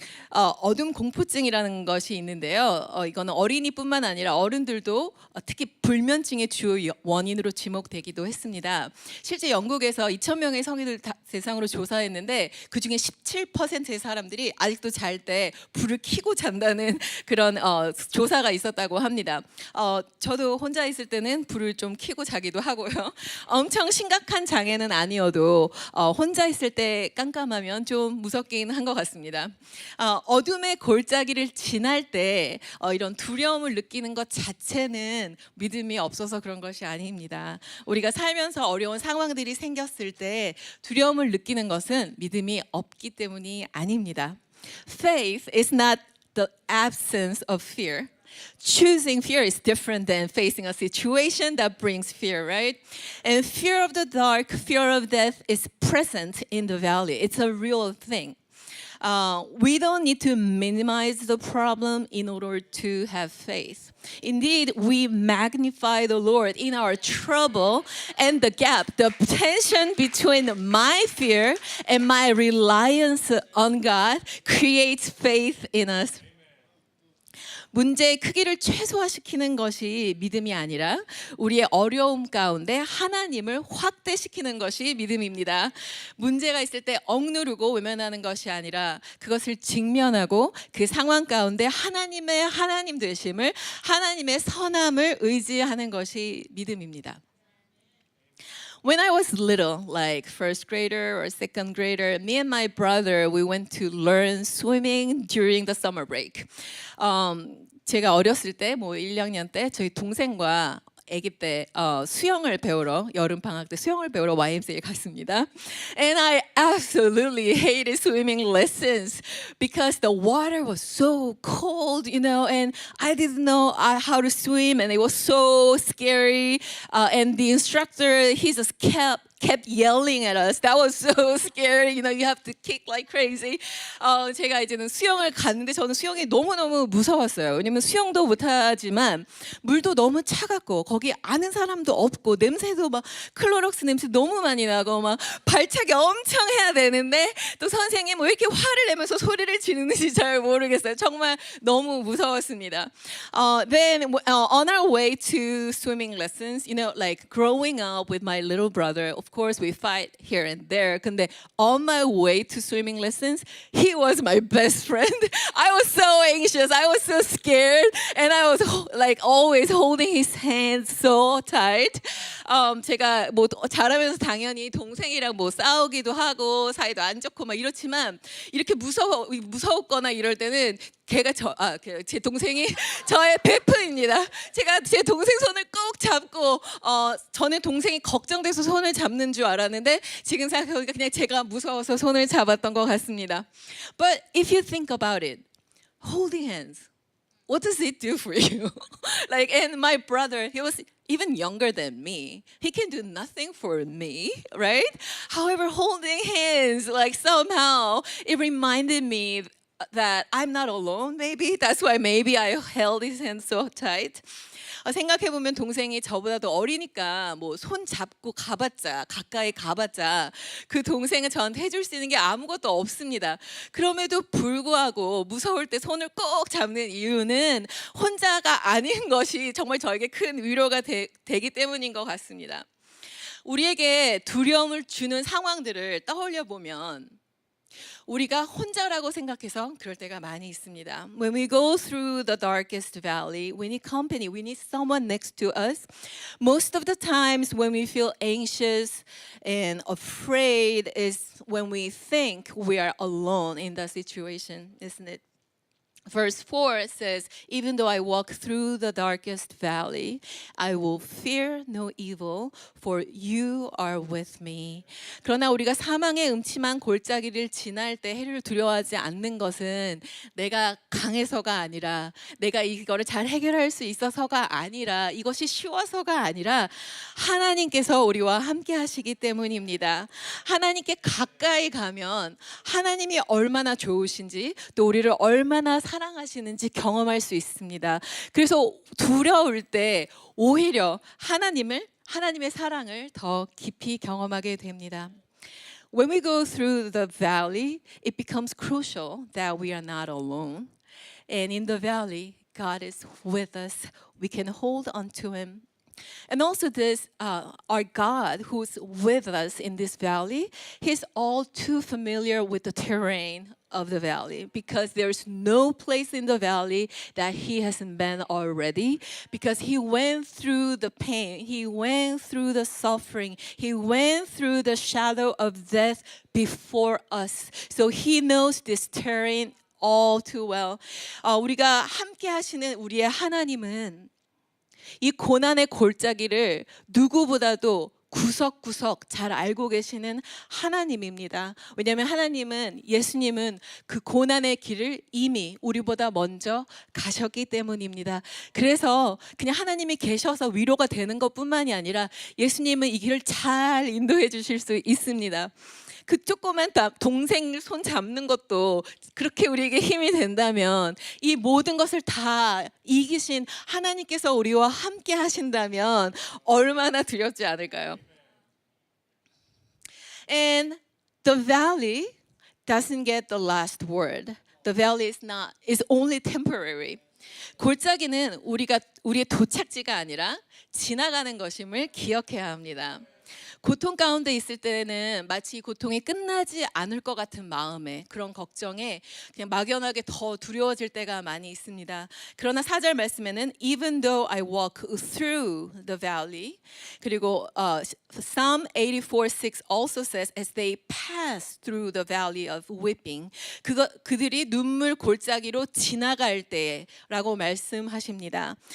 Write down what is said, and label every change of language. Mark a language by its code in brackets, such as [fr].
[ko] 어둠 공포증이라는 것이 있는데요. 이거는 어린이뿐만 아니라 어른들도 특히 불면증의 주요 원인으로 지목되기도 했습니다. 실제 영국에서 2,000명의 성인들 대상으로 조사했는데 그중에 17%의 사람들이 아직도 잘 때 불을 켜고 잔다는 그런 조사가 있었다고 합니다. 저도 혼자 있을 때는 불을 좀 켜고 자기도 하고요. 엄청 심각한 장애는 아니어도 혼자 있을 때 깜깜하면 좀 무섭긴 한 것 같습니다. 어둠의 골짜기를 지날 때 이런 두려움을 느끼는 것 자체는 믿음이 없어서 그런 것이 아닙니다. 우리가 살면서 어려운 상황들이 생겼을 때 두려움을 느끼는 것은 믿음이 없기 때문이 아닙니다. [en] Faith is not the absence of fear. Choosing fear is different than facing a situation that brings fear, right? And fear of the dark, fear of death is present in the valley. It's a real thing. We don't need to minimize the problem in order to have faith. Indeed, we magnify the Lord in our trouble, and the gap, the tension between my fear and my reliance on God creates faith in us. [ko] 문제의 크기를 최소화시키는 것이 믿음이 아니라 우리의 어려움 가운데 하나님을 확대시키는 것이 믿음입니다. 문제가 있을 때 억누르고 외면하는 것이 아니라 그것을 직면하고 그 상황 가운데 하나님의 하나님 되심을, 하나님의 선함을 의지하는 것이 믿음입니다. [en] When I was little, like first grader or second grader, me and my brother, we went to learn swimming during the summer break. [ko] 제가 어렸을 때, 뭐 1, 2학년 때 저희 동생과 아기 때 수영을 배우러, 여름 방학 때 수영을 배우러 YMCA에 갔습니다. [en] And I absolutely hated swimming lessons because the water was so cold, you know, and I didn't know how to swim, and it was so scary. And the instructor, he just kept yelling at us. That was so scary. You know, you have to kick like crazy. [ko] 제가 이제는 수영을 갔는데 저는 수영이 너무너무 무서웠어요. 왜냐면 수영도 못하지만 물도 너무 차갑고 거기 아는 사람도 없고 냄새도 막 클로록스 냄새 너무 많이 나고 막 발차기 엄청 해야 되는데 또 선생님 왜 이렇게 화를 내면서 소리를 지르는지 잘 모르겠어요. 정말 너무 무서웠습니다. [en] Then on our way to swimming lessons, you know, like growing up with my little brother, of course we fight here and there. [ko] 근데 [en] on my way to swimming lessons, he was my best friend. I was so anxious, I was so scared, and I was like always holding his hand so tight. [ko] 제가 뭐 자라면서 당연히 동생이랑 뭐 싸우기도 하고 사이도 안 좋고 막 이렇지만 이렇게 무서웠거나 이럴 때는 걔가 제 동생이 저의 베프입니다. 제가 제 동생 손을 꼭 잡고 전에 동생이 걱정돼서 손을 잡는 줄 알았는데 지금 생각해보니까 그냥 제가 무서워서 손을 잡았던 것 같습니다. [en] But if you think about it, holding hands, what does it do for you? Like, and my brother, he was even younger than me. He can do nothing for me, right? However, holding hands, like somehow it reminded me that I'm not alone, maybe. That's why maybe I held his hand so tight. [ko] 생각해보면 동생이 저보다도 어리니까 뭐 손 잡고 가까이 가봤자 그 동생은 저한테 해줄 수 있는 게 아무것도 없습니다. 그럼에도 불구하고 무서울 때 손을 꼭 잡는 이유는 혼자가 아닌 것이 정말 저에게 큰 위로가 되기 때문인 것 같습니다. 우리에게 두려움을 주는 상황들을 떠올려 보면 우리가 혼자라고 생각해서 그럴 때가 많이 있습니다. [en] When we go through the darkest valley, we need company, we need someone next to us. Most of the times when we feel anxious and afraid is when we think we are alone in the situation, isn't it? Verse 4 says, even though I walk through the darkest valley, I will fear no evil, for you are with me. [ko] 그러나 우리가 사망의 음침한 골짜기를 지날 때 해를 두려워하지 않는 것은 내가 강해서가 아니라 내가 이거를 잘 해결할 수 있어서가 아니라 이것이 쉬워서가 아니라 하나님께서 우리와 함께 하시기 때문입니다. 하나님께 가까이 가면 하나님이 얼마나 좋으신지 또 우리를 얼마나 사랑하시는지 경험할 수 있습니다. 그래서 두려울 때 오히려 하나님의 사랑을 더 깊이 경험하게 됩니다. [en] When we go through the valley, it becomes crucial that we are not alone. And in the valley, God is with us. We can hold on to Him. And also this, our God who's with us in this valley, He's all too familiar with the terrain of the valley because there's no place in the valley that He hasn't been already because He went through the pain, He went through the suffering, He went through the shadow of death before us. So He knows this terrain all too well. [ko] 우리가 함께 하시는 우리의 하나님은 이 고난의 골짜기를 누구보다도 구석구석 잘 알고 계시는 하나님입니다. 왜냐하면 예수님은 그 고난의 길을 이미 우리보다 먼저 가셨기 때문입니다. 그래서 그냥 하나님이 계셔서 위로가 되는 것뿐만이 아니라 예수님은 이 길을 잘 인도해 주실 수 있습니다. 그 조그만 동생 손 잡는 것도 그렇게 우리에게 힘이 된다면 이 모든 것을 다 이기신 하나님께서 우리와 함께 하신다면 얼마나 두렵지 않을까요? [en] And the valley doesn't get the last word. The valley is only temporary. [ko] 골짜기는 우리의 도착지가 아니라 지나가는 것임을 기억해야 합니다. 고통 가운데 있을 때는 마치 고통이 끝나지 않을 것 같은 마음에 그런 걱정에 그냥 막연하게 더 두려워질 때가 많이 있습니다. 그러나 4절 말씀에는 [en] Even though I walk through the valley, [ko] 그리고 [en] Psalm 84:6 also says as they pass through the valley of weeping, [ko] 그들이 눈물 골짜기로 지나갈 때라고 말씀하십니다.